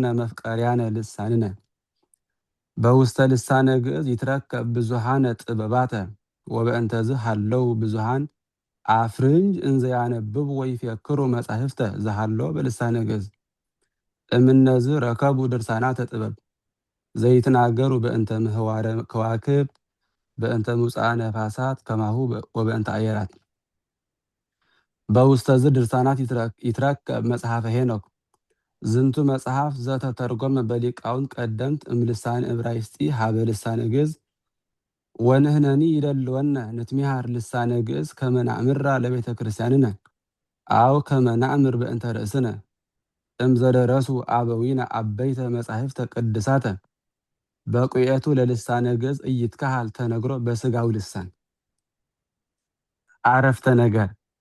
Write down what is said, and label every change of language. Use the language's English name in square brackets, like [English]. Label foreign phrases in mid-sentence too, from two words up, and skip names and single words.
[Geez] መፍቀርያነ ልሳንነ በውስተ ልሳነ ግዕዝ ይትረከብ ብዙሃነ ጥበባተ ወበእንተዝ ሃለው ብዙሃን አፍርንጅ እንዘያነብብ ወይፈክሩ መጻሕፍተ ዘሃለው በልሳነ ግዕዝ እምነዝ ረከቡ ድርሳናተ ጥበብ ዘይትናገሩ በእንተ ምህዋረ ከዋክብት በእንተ ሙጽአ ነፋሳት ከማሁ ወበእንተ አየራት በውስተ ዝ ድርሳናት ይትረከብ መጽሐፈ ሄኖክ ዝንቱ መጽሐፍ ዘተተርጎመ በሊቃውንት ቀደምት እምልሳነ ዕብራይስጢ ሀበ ልሳነ ግዕዝ ወንህነኒ ይደልወነ ንትሚሃር ልሳነ ግዕዝ ከመ ናእምራ ለቤተ ክርስቲያንነ አው ከመ ናእምር በእንተ ርእስነ እምዘደረሱ አበዊነ አበይተ መጻሕፍተ ቅድሳተ በቁየቱ ለልሳነ ግዕዝ ኢይትከሃል ተነግሮ በስጋው ልሳን አረፍተ ነገር